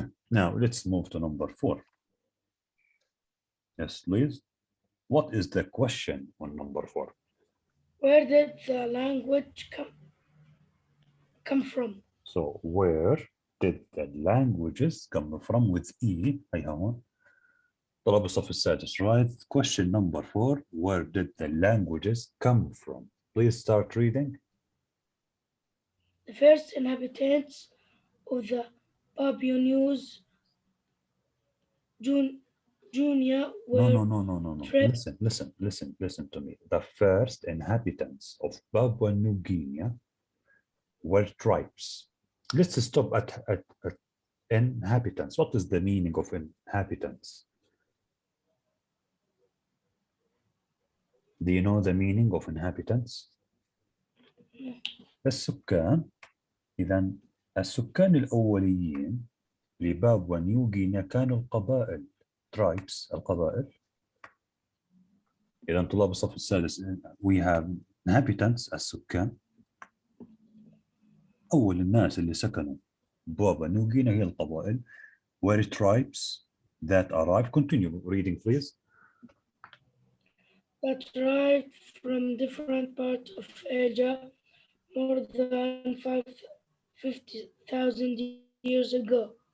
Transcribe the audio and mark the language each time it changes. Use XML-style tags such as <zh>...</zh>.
<en>Now let's move to number 4. Yes, please. What is the question on number 4? Where did the language come from? So where did the languages come from with E?</en> <ar>هون طلب الصف السادس, right?</ar> <en>Question number 4. Where did the languages come from? Please start reading. The first inhabitants of the Papua New Guinea were No. Listen to me. The first inhabitants of Papua New Guinea were tribes. Let's stop at inhabitants. What is the meaning of inhabitants? Do you know the meaning of inhabitants?</en> <ar>السكان. إذا السكان الأوليين لبابوا نيو غينيا كانوا القبائل. tribes, القبائل. إذا طلاب الصف السادس,</ar> <en>we have inhabitants,</en> <ar>السكان. أول الناس اللي سكنوا بابوا نيو غينيا هي القبائل.</ar> <en>were tribes that arrived. Continue reading, please. that arrived from different parts of Asia more than 50,000 years ago.</en>